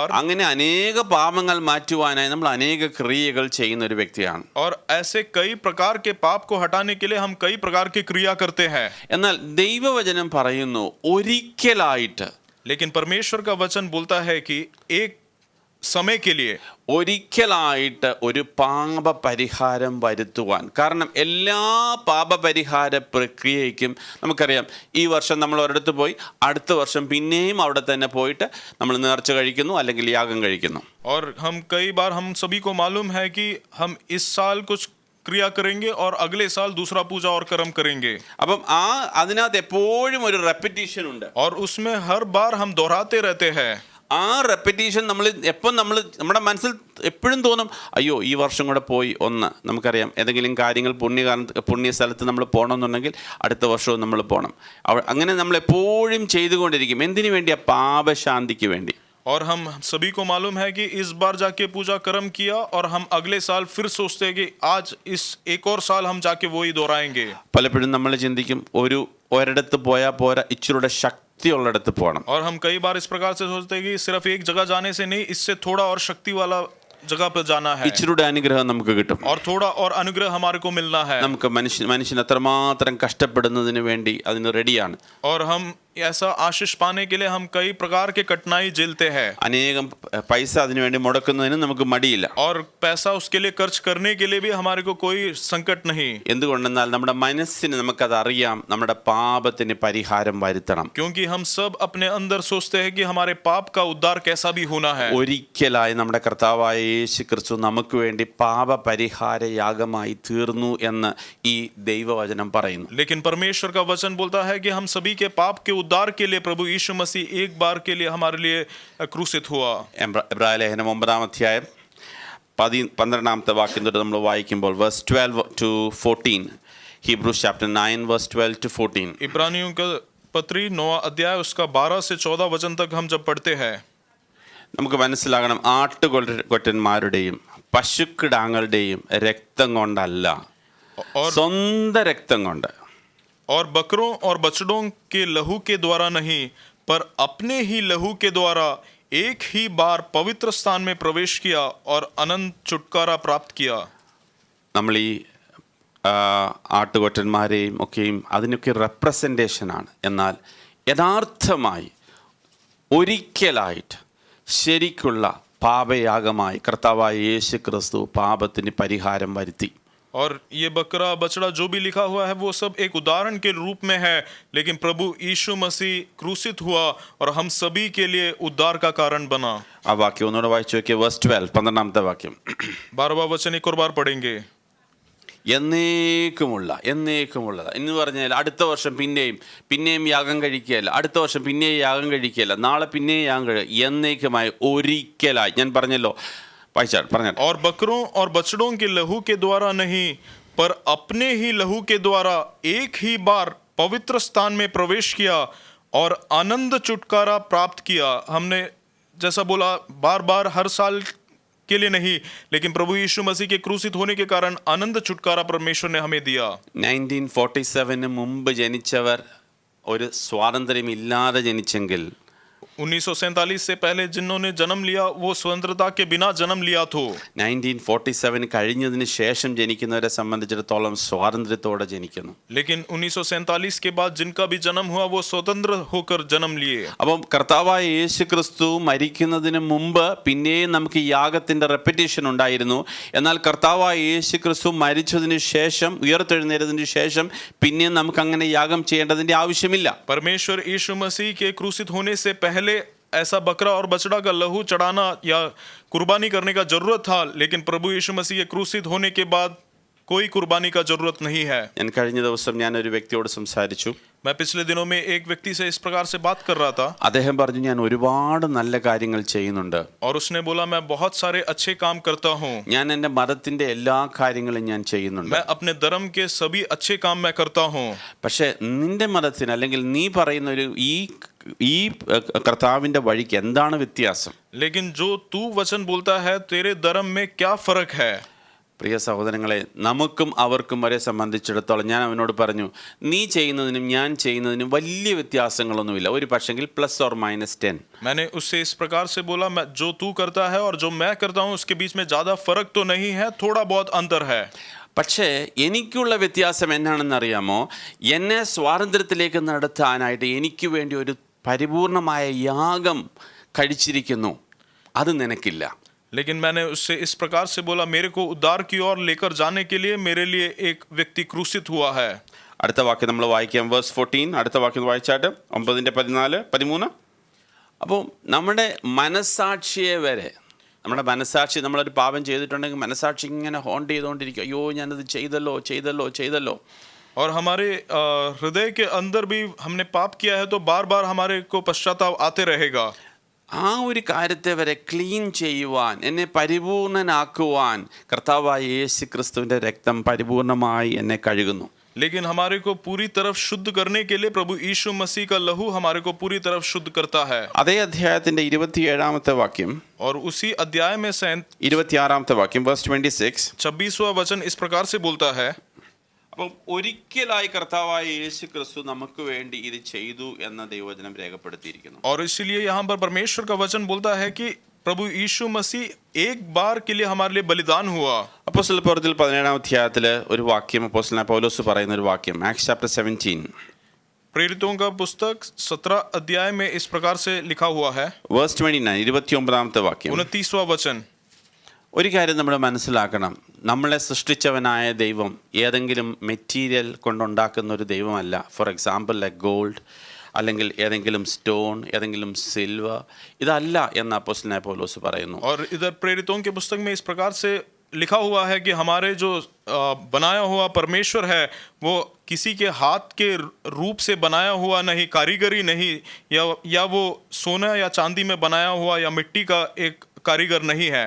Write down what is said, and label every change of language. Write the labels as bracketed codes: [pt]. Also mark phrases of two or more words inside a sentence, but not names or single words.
[ml] അങ്ങനെ അനേക പാപങ്ങൾ മാറ്റുവാനായി നമ്മൾ അനേക ക്രിയകൾ ചെയ്യുന്ന ഒരു വ്യക്തിയാണ്. [hi] और ऐसे कई प्रकार के पाप को हटाने के लिए हम कई प्रकार की क्रिया करते हैं. [ml] എന്നാൽ ദൈവവചനം പറയുന്നു, ഒരിക്കലായിട്ട്, [hi] लेकिन परमेश्वर का वचन बोलता है कि एक समय के लिए, [ml] ഒരിക്കലായിട്ട് ഒരു പാപപരിഹാരം വരുത്തുവാൻ. കാരണം എല്ലാ പാപപരിഹാര പ്രക്രിയയ്ക്കും നമുക്കറിയാം, ഈ വർഷം നമ്മൾ ഒരിടത്ത് പോയി അടുത്ത വർഷം പിന്നെയും അവിടെ തന്നെ പോയിട്ട് നമ്മൾ നേർച്ച കഴിക്കുന്നു അല്ലെങ്കിൽ യാഗം കഴിക്കുന്നു. [hi] और हम कई बार हम सभी को मालूम है कि हम इस साल कुछ क्रिया करेंगे और अगले साल दूसरा पूजा और कर्म करेंगे। [ml] അപ്പം അതിനകത്ത് എപ്പോഴും ഒരു റെപ്പിറ്റീഷൻ ഉണ്ട്. [hi] और उसमें हर बार हम दोहराते रहते हैं। [ml] ആ റെപ്പിറ്റീഷൻ നമ്മൾ നമ്മുടെ മനസ്സിൽ എപ്പോഴും തോന്നും, അയ്യോ ഈ വർഷം കൂടെ പോയി ഒന്ന്, നമുക്കറിയാം ഏതെങ്കിലും കാര്യങ്ങൾ പുണ്യ സ്ഥലത്ത് നമ്മൾ പോകണമെന്നുണ്ടെങ്കിൽ അടുത്ത വർഷവും നമ്മൾ പോകണം. അങ്ങനെ നമ്മൾ എപ്പോഴും ചെയ്തുകൊണ്ടിരിക്കും. എന്തിനു വേണ്ടിയാ? പാപശാന്തിക്ക് വേണ്ടി. [hi] और हम सभी को मालूम है कि इस बार जाके पूजा कर्म किया और हम अगले साल फिर सोचते हैं कि आज इस एक और साल हम जाके वही दोहराएंगे। [ml] പലപ്പോഴും നമ്മൾ ചിന്തിക്കും, ഒരിടത്ത് പോയാൽ പോരാ, ഇച്ചിരൂടെ ശക്തിയുള്ളിടത്ത് പോകണം. [hi] और हम कई बार इस प्रकार से सोचते हैं कि सिर्फ एक जगह जाने से नहीं, इससे थोड़ा और शक्ति वाला जगह पर जाना है [ml] ഇച്ചിരൂടെ അനുഗ്രഹം നമുക്ക് കിട്ടും. [hi] और थोड़ा और अनुग्रह हमारे को मिलना है. [ml] നമുക്ക് മനുഷ്യൻ എത്രമാത്രം കഷ്ടപ്പെടുന്നതിന് വേണ്ടി അതിന് റെഡിയാണ്. [hi] और हम ऐसा आशीष पाने के लिए हम कई प्रकार के कठिनाई झेलते हैं. [ml] അനേകം പൈസ അതിനു വേണ്ടി മുടക്കുന്നതിന് നമുക്ക് മടിയില്ല. [hi] और पैसा उसके लिए खर्च करने के लिए भी हमारे को कोई संकट नहीं. [ml] എന്തുകൊണ്ടെന്നാൽ നമ്മുടെ മനസ്സിന് നമുക്കത് അറിയാം, നമ്മുടെ പാപത്തിന് പരിഹാരം വരുത്തണം. [hi] क्योंकि हम सब अपने अंदर सोचते हैं कि हमारे पाप का उद्धार कैसा भी होना है. [ml] ഒരിക്കലായി നമ്മുടെ കർത്താവായ യേശു ക്രിസ്തു നമുക്ക് വേണ്ടി പാപ പരിഹാര യാഗമായി തീർന്നു എന്ന് ഈ ദൈവവചനം പറയുന്നു. [hi] लेकिन परमेश्वर का वचन बोलता है कि हम सभी के पाप के उद्धार के लिए प्रभु यीशु मसीह एक बार के लिए हमारे लिए क्रूसित हुआ. [ml] എബ്രായ ലേഖനം 9-ാം അധ്യായം 12-ാമത്തെ വാക്യം തൊട്ട് നമ്മൾ വായിക്കുമ്പോൾ [en] verse 12 to 14, Hebrews chapter 9 verse 12 to 14. [hi] इब्रानियों का पत्री 9वां अध्याय उसका 12 से 14 वचन तक हम जब पढ़ते हैं, [ml] നമുക്ക് മനസ്സിലാകണം, ആട്ടുകൊറ്റന്മാരുടെയും പശുക്കിടാങ്ങളുടെയും രക്തം കൊണ്ടല്ല, [hi] और [ml] സ്വന്തം രക്തം കൊണ്ട്, [hi] और बकरों और बछड़ों के लहू के द्वारा नहीं, पर अपने ही लहू के द्वारा एक ही बार पवित्र स्थान में प्रवेश किया और अनंत छुटकारा प्राप्त किया. [ml] നമ്മൾ ഈ ആട്ടുകൊറ്റന്മാരെയും ഒക്കെയും അതിനൊക്കെ റെപ്രസെൻറ്റേഷനാണ്. എന്നാൽ യഥാർത്ഥമായി ഒരിക്കലായിട്ട് ശരിക്കുള്ള പാപയാഗമായി കർത്താവായ യേശു ക്രിസ്തു പാപത്തിന് പരിഹാരം വരുത്തി. [hi] और ये बकरा बछड़ा जो भी लिखा हुआ है वो सब एक उदाहरण के रूप में है, लेकिन प्रभु यीशु मसीह क्रूसित हुआ और हम सभी के लिए उद्धार का कारण बना. [ml] ആ വാക്യം ഒന്നുകൂടെ വായിച്ചു നോക്കിയ [en] verse 12, [ml] 12-ാമത്തെ വാക്യം. [hi] 12वां वचन एक और बार पढ़ेंगे. [ml] എന്നേക്കുമുള്ളത് എന്ന് പറഞ്ഞാൽ അടുത്ത വർഷം പിന്നെയും യാഗം കഴിക്കുകയല്ല, അടുത്ത വർഷം പിന്നെയും യാഗം കഴിക്കുകയല്ല, നാളെ പിന്നെയും യാഗം കഴിക്കുക, എന്നേക്കുമായി ഒരിക്കലായി. ഞാൻ പറഞ്ഞല്ലോ, പറഞ്ഞ [hi] और बकरों और बछड़ों के लहू के द्वारा नहीं, पर अपने ही लहू के द्वारा एक ही बार पवित्र स्थान में प्रवेश किया और आनंद छुटकारा प्राप्त किया. हमने जैसा बोला, बार बार हर साल के लिए नहीं, लेकिन प्रभु यीशु मसीह के क्रूसित होने के कारण आनंद छुटकारा परमेश्वर ने हमें दिया. [ml] 1947 മുമ്പ് ജനിച്ചവർ ഒരു സ്വാതന്ത്ര്യമില്ലാതെ ജനിച്ചെങ്കിൽ [hi] 1947 से पहले जिन्होंने जन्म लिया वो स्वतंत्रता के बिना जन्म लिया तो [ml] 1947 കഴിഞ്ഞതിന് ശേഷം ജനിക്കുന്നവരെ സംബന്ധിച്ചിടത്തോളം സ്വാതന്ത്ര്യത്തോടെ ജനിക്കുന്നു. [hi] लेकिन 1947 के बाद जिनका भी जन्म हुआ वो स्वतंत्र होकर जन्म लिए. [ml] അപ്പം കർത്താവായ യേശു ക്രിസ്തു മരിക്കുന്നതിന് മുമ്പ് പിന്നെയും നമുക്ക് യാഗത്തിന്റെ റെപ്പിറ്റേഷൻ ഉണ്ടായിരുന്നു. എന്നാൽ കർത്താവായ യേശു ക്രിസ്തു മരിച്ചതിന് ശേഷം, ഉയർത്തെഴുന്നേറ്റതിന് ശേഷം പിന്നെയും നമുക്ക് അങ്ങനെ യാഗം ചെയ്യേണ്ടതിന്റെ ആവശ്യമില്ല. [hi] परमेश्वर यीशु मसीह के क्रूसित होने से पहले ऐसा बकरा और बछड़ा का लहू चढ़ाना या कुर्बानी करने का जरूरत था, लेकिन प्रभु यीशु मसीह के क्रूसित होने के बाद कोई कुर्बानी का जरूरत नहीं है. [ml] ഞാൻ കഴിഞ്ഞ ദിവസം ഒരു വ്യക്തിയോട് സംസാരിച്ചു. [hi] मैं पिछले दिनों में एक व्यक्ति से इस प्रकार से बात कर रहा था. [ml] അദ്ദേഹം പറഞ്ഞു, ഞാൻ ഒരുപാട് നല്ല കാര്യങ്ങൾ ചെയ്യുന്നുണ്ട്. [hi] और उसने बोला, मैं बहुत सारे अच्छे काम करता हूँ. [ml] ഞാൻ എൻ്റെ മതത്തിന്റെ എല്ലാ കാര്യങ്ങളും ഞാൻ ചെയ്യുന്നുണ്ട്. [hi] मैं अपने धर्म के सभी अच्छे काम मैं करता हूँ. [ml] പക്ഷേ നിന്റെ മതത്തിന് അല്ലെങ്കിൽ നീ പറയുന്ന ഈ കർത്താവിന്റെ വഴിക്ക് എന്താണ് വ്യത്യാസം? [hi] लेकिन जो तू वचन बोलता है, तेरे धर्म में क्या फर्क है? [ml] പ്രിയ സഹോദരങ്ങളെ, നമുക്കും അവർക്കും വരെ സംബന്ധിച്ചിടത്തോളം ഞാൻ അവനോട് പറഞ്ഞു, നീ ചെയ്യുന്നതിനും ഞാൻ ചെയ്യുന്നതിനും വലിയ വ്യത്യാസങ്ങളൊന്നുമില്ല, ഒരു പക്ഷെങ്കിൽ +or-10. [hi] मैंने उससे इस प्रकार से बोला, मैं जो तू करता है और जो मैं करता हूँ उसके बीच में ज्यादा फर्क तो नहीं है, थोड़ा बहुत अंतर है. [ml] പക്ഷേ എനിക്കുള്ള വ്യത്യാസം എന്നാണെന്നറിയാമോ? എന്നെ സ്വാതന്ത്ര്യത്തിലേക്ക് നടത്താനായിട്ട് എനിക്ക് വേണ്ടി ഒരു പരിപൂർണമായ യാഗം കഴിച്ചിരിക്കുന്നു, അത് നിനക്കില്ല. [hi] लेकिन मैंने उससे इस प्रकार से बोला, मेरे को उद्धार की ओर लेकर जाने के लिए मेरे लिए एक व्यक्ति क्रूसित हुआ है. [ml] അടുത്ത വാക്യം നമ്മൾ വായിക്കാം, [en] verse 14. [ml] അടുത്ത വാക്യം വായിച്ചാട്ട് 9-ന്റെ 14-13. അപ്പോൾ നമ്മുടെ മനസാക്ഷിയെ വരെ നമ്മുടെ മനസാക്ഷി, നമ്മളൊരു പാപം ചെയ്തിട്ടുണ്ടെങ്കിൽ മനസാക്ഷി ഇങ്ങനെ ഹോണ്ട് ചെയ്തുകൊണ്ടിരിക്കും, അയ്യോ ഞാനത് ചെയ്തല്ലോ ചെയ്തല്ലോ ചെയ്തല്ലോ. [hi] और हमारे हृदय के अंदर भी हमने पाप किया है तो बार बार हमारे को पश्चाताप आते रहेगा. [ml] ആ ഒരു കാര്യത്തെ വരെ ക്ലീൻ ചെയ്യുവാൻ, എന്നെ പരിപൂർണനാക്കുവാൻ കർത്താവായ യേശു ക്രിസ്തുവിൻ്റെ രക്തം പരിപൂർണമായി എന്നെ കഴുകുന്നു. [hi] लेकिन हमारे को पूरी तरफ शुद्ध करने के लिए प्रभु यीशु मसीह का लहू हमारे को पूरी तरफ शुद्ध करता है. [ml] അതേ അധ്യായത്തിന്റെ 27ാമത്തെ വാക്യം, [hi] और उसी अध्याय में [ml] 26ാമത്തെ വാക്യം, [en] verse 26. [hi] 26वां वचन इस प्रकार से बोलता है. [ml] അപ്പം ഒരിക്കലായി കർത്താവായ യേശു ക്രിസ്തു നമുക്ക് വേണ്ടി ഇത് ചെയ്തു എന്ന ദൈവവചനം രേഖപ്പെടുത്തിയിരിക്കുന്നു. [hi] और इसलिए यहाँ पर परमेश्वर का वचन बोलता है कि प्रभु यीशु मसीह एक बार के लिए हमारे लिए बलिदान हुआ. [ml] അപ്പോസ്തല പ്രവൃത്തിയിൽ 17ാം അധ്യായത്തില് ഒരു വാക്യം അപ്പോസ്തലനായ പൗലോസ് പറയുന്ന ഒരു വാക്യം, [en] Acts chapter 17 [hi] प्रेरितों का पुस्तक 17 अध्याय में इस प्रकार से लिखा हुआ है. [en] verse 29, [ml] 29ാമത്തെ വാക്യം. [hi] 29वां वचन. [ml] ഒരു കാര്യം നമ്മൾ മനസ്സിലാക്കണം, നമ്മളെ സൃഷ്ടിച്ചവനായ ദൈവം ഏതെങ്കിലും മെറ്റീരിയൽ കൊണ്ടുണ്ടാക്കുന്ന ഒരു ദൈവമല്ല. [en] for example like gold, [ml] അല്ലെങ്കിൽ ഏതെങ്കിലും സ്റ്റോൺ, ഏതെങ്കിലും സിൽവർ, ഇതല്ല എന്ന് അപ്പോസ്തലനായ പൗലോസ് പറയുന്നു. [hi] और इधर प्रेरितों के पुस्तक में इस प्रकार से लिखा हुआ है कि हमारे जो बनाया हुआ परमेश्वर है वो किसी के हाथ के रूप से बनाया हुआ नहीं, कारीगरी नहीं, या वो सोना या चांदी में बनाया हुआ या मिट्टी का एक कारीगर नहीं है.